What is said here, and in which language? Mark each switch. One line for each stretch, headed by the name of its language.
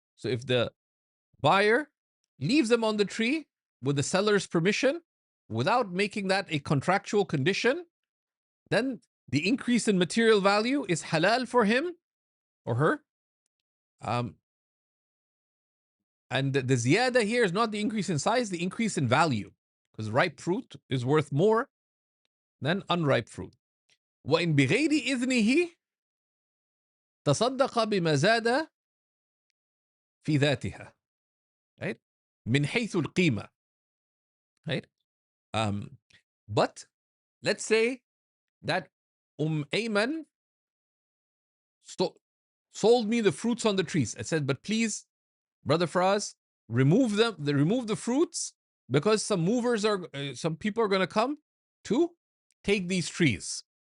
English: So if the buyer leaves them on the tree with the seller's permission, without making that a contractual condition, then the increase in material value is halal for him or her. And the ziyada here is not the increase in size, the increase in value, because ripe fruit is worth more than unripe fruit.
Arabic: وَإِن بِغَيْرِ إِذْنِهِ تصدق بما زاد في ذاتها. Right? من حيث القيمة. Right?
English: But let's say that Ayman sold me the fruits on the trees. I said, but please, Brother Faraz, remove the fruits, because some people are going to come to take these trees.